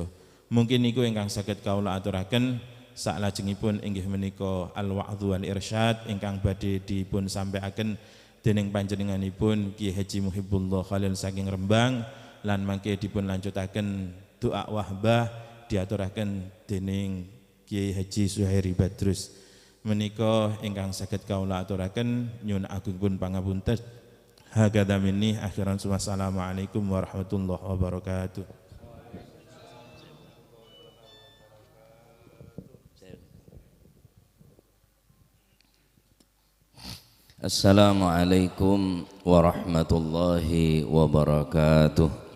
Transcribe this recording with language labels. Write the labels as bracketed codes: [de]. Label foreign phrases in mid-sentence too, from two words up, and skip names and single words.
[jv] Mungkin niku ingkang saged kawula aturaken saklajengipun inggih menika [ar] الوعظ والإرشاد [jv] ingkang badhe dipun sampaiaken dening panjenenganipun Ki Haji Muhibbullah Khalil saking Rembang lan mangke dipun lanjutaken doa wahbah diaturaken dening Ki Haji Suhairi Badrus. Menika ingkang saged kawula aturaken nyuwun agungipun pangapunten. [ar] هكذا مني أخيرا والسلام عليكم ورحمة الله وبركاته. السلام عليكم ورحمة الله وبركاته.